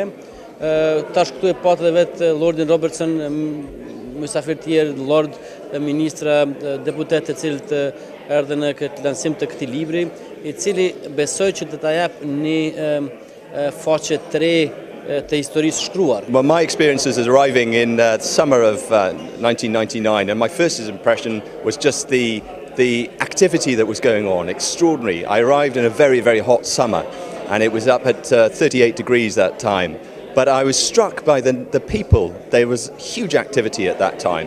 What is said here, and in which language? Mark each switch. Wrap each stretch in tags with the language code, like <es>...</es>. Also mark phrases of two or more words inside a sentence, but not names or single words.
<sq>Tash këtu e patë dhe vetë Lordin Robertson, mysafir tjerë, Lord, ministra, deputet të cilët erdhën në këtë lansim të këtij libri, i cili besoj që do ta jap një faqe 3 të historisë shkruar.</sq> <en>Well, my experiences is arriving in the summer of 1999, and my first impression was just the activity that was going on, extraordinary. I arrived in a very, very hot summer, and it was up at 38 degrees that time. But I was struck by the people. There was huge activity at that time.</en>